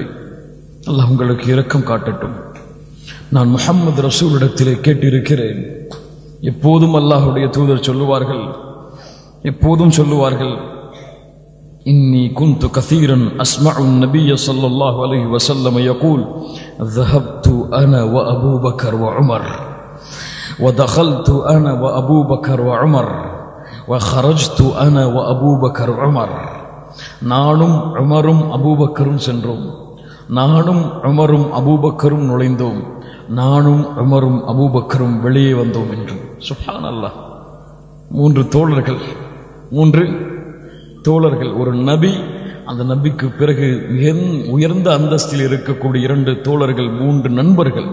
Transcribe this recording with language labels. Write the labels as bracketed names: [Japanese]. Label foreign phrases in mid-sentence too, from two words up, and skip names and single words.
[Tamil] அல்லாஹ் உங்களுக்கு இரக்கம் காட்டட்டும். நான் முஹம்மது ரசூலிடத்திலே கேட்டிருக்கிறேன். எப்போதும் அல்லாஹ்வுடைய தூதர் சொல்லுவார்கள், எப்போதும் சொல்லுவார்கள், [Arabic] إني كنت كثيرا أسمع النبي صلى الله عليه وسلم يقول ذهبت انا وابو بكر وعمر ودخلت انا وابو بكر وعمر وخرجت انا وابو بكر وعمر. [Tamil] நானும் உமரும் அபூபக்கரும் சென்றோம், நானும் உமரும் அபூபக்கரும் நுழைந்தோம், நானும் உமரும் அபூபக்கரும் வெளியே வந்தோம் என்று. சுப்ஹானல்லாஹ். மூன்று தோழர்கள், ஒரு நபி, அந்த நபிக்கு பிறகு மிக உயர்ந்த அந்தஸ்தில் இருக்கக்கூடிய இரண்டு தோழர்கள், மூன்று நண்பர்கள்.